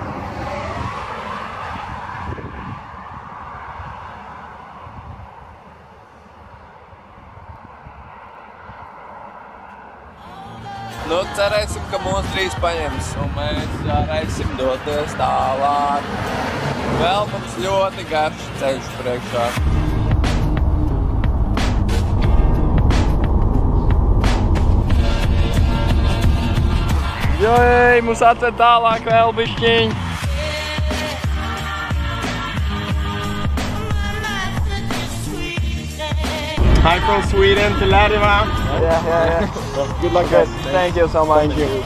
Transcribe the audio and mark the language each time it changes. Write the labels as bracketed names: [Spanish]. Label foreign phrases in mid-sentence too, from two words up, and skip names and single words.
[Latvian] Nu, cerēsim, ka mūs drīz paņems un mēs varēsim doties tālāk. Vēl mums ļoti garš ceļš priekšā. Joj, mums atved tālāk vēl bišķiņ. [English] Hi from Sweden to Lariva. Yeah. Good luck, guys. Thank you so much. Thank you.